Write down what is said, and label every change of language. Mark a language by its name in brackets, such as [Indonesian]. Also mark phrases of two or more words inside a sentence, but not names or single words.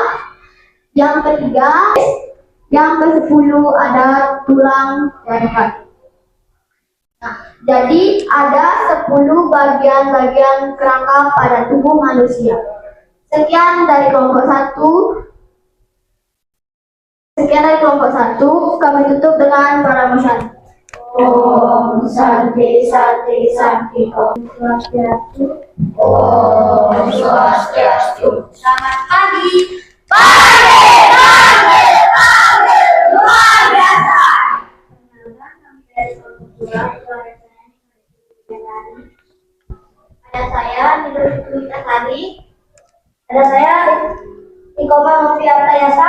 [Indonesian] Yang ketiga, yang ke-10 ada tulang leher. Nah, jadi ada 10 bagian-bagian kerangka pada tubuh manusia. Sekian dari kelompok 1. Kami tutup dengan pramusahan. [Sanskrit] Om Santi Santi Santi Om Swastiastu. Om Swastiastu. [Indonesian] Selamat pagi. Luar biasa. Ada saya Nidul Witasari. Ada saya Ikoma Noviarta Yasa.